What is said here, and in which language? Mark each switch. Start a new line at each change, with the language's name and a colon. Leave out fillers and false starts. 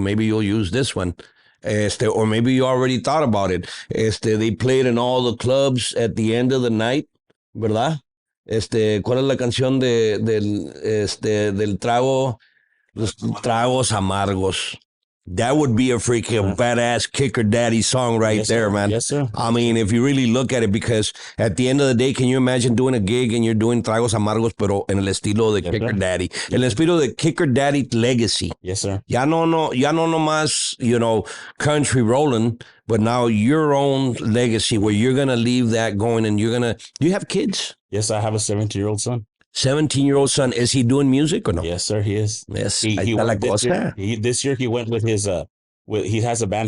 English: Maybe you'll use this one. Or maybe you already thought about it. They played in all the clubs at the end of the night, ¿verdad?
Spanish: ¿Cuál es la canción del trago? Los tragos amargos.
English: That would be a freaking badass Kicker Daddy song right there, man. Yes, sir. I mean, if you really look at it, because at the end of the day, can you imagine doing a gig and you're doing tragos amargos,
Spanish: pero en el estilo de Kicker Daddy? En el estilo de Kicker Daddy legacy.
English: Yes, sir.
Spanish: Ya no más,
English: you know, Country Rollin', but now your own legacy, where you're going to leave that going, and do you have kids? Yes, I have a 17-year-old son. 17-year-old son. Is he doing music or no? Yes, sir, he is. Yes. He went this year he went with his he has a band.